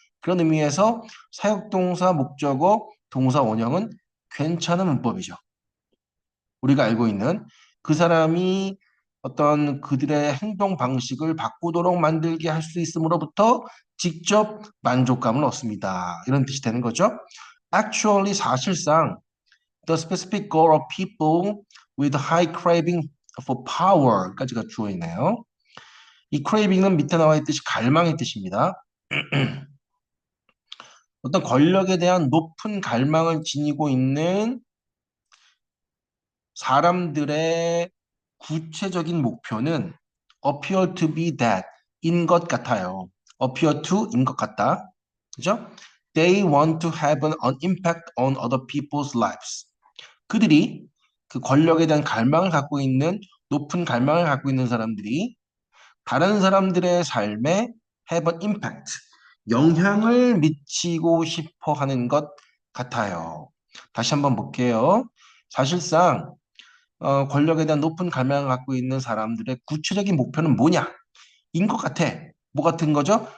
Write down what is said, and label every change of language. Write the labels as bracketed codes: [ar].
[ko] 그런 의미에서 사역동사 목적어 동사 원형은 괜찮은 문법이죠. 우리가 알고 있는 그 사람이 어떤 그들의 행동 방식을 바꾸도록 만들게 할 수 있음으로부터 직접 만족감을 얻습니다. 이런 뜻이 되는 거죠. [en] Actually [ko] 사실상 [en] the specific goal of people with high craving for power [ko] 까지가 주어 있네요. 이 craving은 밑에 나와 있듯이 갈망의 뜻입니다. 어떤 권력에 대한 높은 갈망을 지니고 있는 사람들의 구체적인 목표는 [en] appear to be that [ko] 인 것 같아요. [en] appear to [ko] 인 것 같다. 그죠? [en] They want to have an impact on other people's lives. [ko] 그들이 그 권력에 대한 갈망을 갖고 있는 높은 갈망을 갖고 있는 사람들이 다른 사람들의 삶에 [en] have an impact, [ko] 영향을 미치고 싶어 하는 것 같아요. 다시 한번 볼게요. 사실상 권력에 대한 높은 갈망을 갖고 있는 사람들의 구체적인 목표는 뭐냐? 인 것 같아. 뭐 같은 거죠?